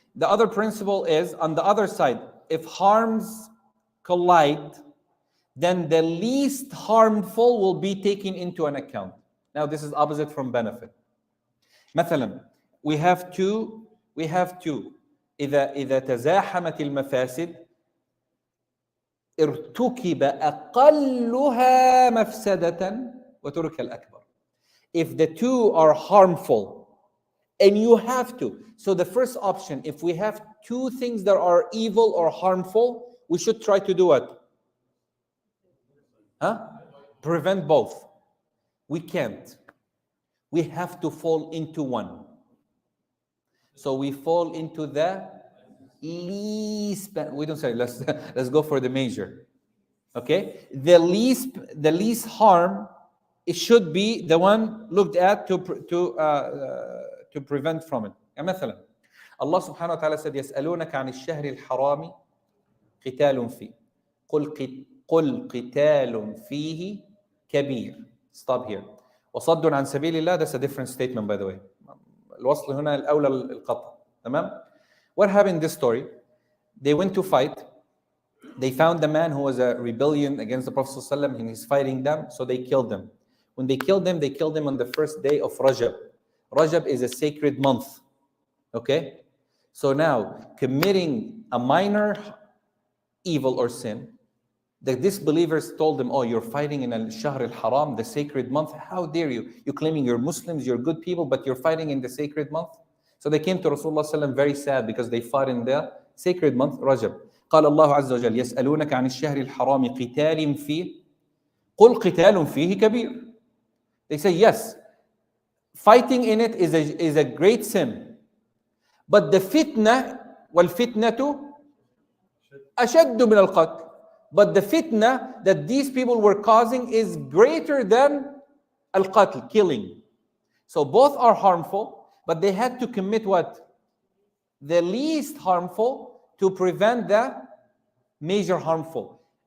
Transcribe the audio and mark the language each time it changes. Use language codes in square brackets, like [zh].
[en] The other principle is on the other side. If harms collide, then the least harmful will be taken into an account. Now this is opposite from benefit. مثلا, we have two. [ar] إذا تزاحمت المفاسد ارتكب أقلها مفسدة وترك الأكبر. [en] If the two are harmful and you have to. So the first option, if we have two things that are evil or harmful, we should try to do what? Prevent both. We can't. We have to fall into one. So we fall into the least. We don't say let's go for the major. Okay, the least harm. It should be the one looked at to prevent from it. [ar] مثلا Allah subhanahu wa ta'ala said يسألونك عن الشهر الحرام قتال فيه قل قتال فيه كبير. [en] Stop here. [ar] وصد عن سبيل الله. [en] That's a different statement, by the way. [ar] الوصل هنا الأولى القطع. تمام. [en] What happened in this story? They went to fight. They found the man who was a rebellion against the Prophet ﷺ, and he's fighting them, so they killed them. When they killed him on the first day of Rajab. Rajab is a sacred month. Okay? So now, committing a minor evil or sin, the disbelievers told them, oh, you're fighting in al-Shahr al-Haram, the sacred month. How dare you? You're claiming you're Muslims, you're good people, but you're fighting in the sacred month. So they came to Rasulullah ﷺ very sad because they fought in the sacred month, Rajab. [ar] قال الله عز وجل يسألونك عن الشهر الحرام قتال فيه قل قتال فيه كبير. [en] They say, yes, fighting in it is a great sin. But the fitna, [ar] والفتنة أشد من القتل. [en] But the fitna that these people were causing is greater than al-qatl, killing. So both are harmful, but they had to commit what? The least harmful to prevent the major harmful.